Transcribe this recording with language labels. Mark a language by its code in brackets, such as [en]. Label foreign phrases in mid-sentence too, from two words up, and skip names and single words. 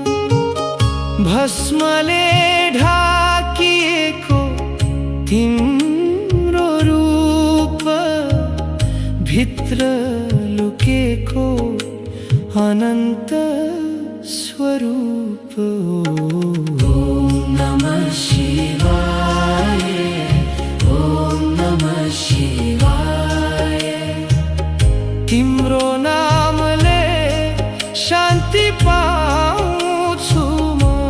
[ne] भस्मले ढाकिएको तिम्रो रूप भित्र लुकेको अनन्त स्वरूप [sa] ओम नमः शिवाय ओम नमः शिवाय [ne] तिम्रो नामले शान्ति पाउँछु म